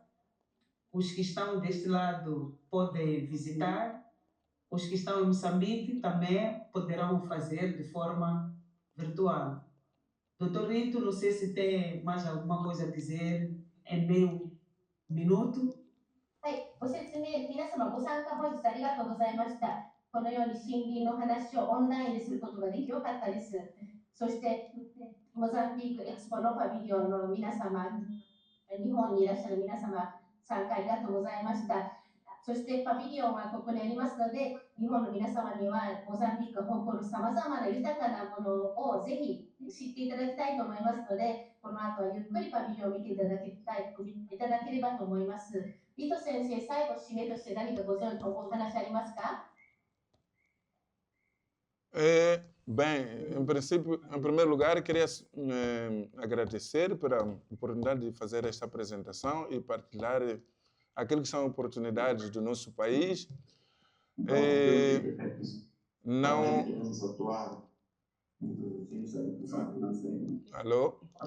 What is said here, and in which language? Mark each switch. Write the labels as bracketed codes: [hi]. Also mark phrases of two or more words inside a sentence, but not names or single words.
[pt] Os que estão deste lado podem visitar, os que estão em Moçambique também poderão fazer de forma virtual. Doutor Rito, não sei se tem mais alguma coisa a dizer em meio minuto. [ja] はい、ご説明、皆様ご参加本日ありがとうございました。このように森林の話をオンラインですることができよかったです。そして、モザンビークエクスポのパビリオンの皆様、日本にいらっしゃる皆様、参加ありがとうございました。そしてパビリオンはここにありますので、日本の皆様にはモザンビークが誇るさまざまな豊かなものをぜひ知っていただきたいと思いますので、この後はゆっくりパビリオンを見ていただければと思います。リト先生、最後締めとして何かご存知のお話ありますか？ [pt] Bem, em princípio, em primeiro lugar, queria agradecer pela oportunidade de fazer esta apresentação e partilhar aquilo que são oportunidades do nosso país. Não. Alô?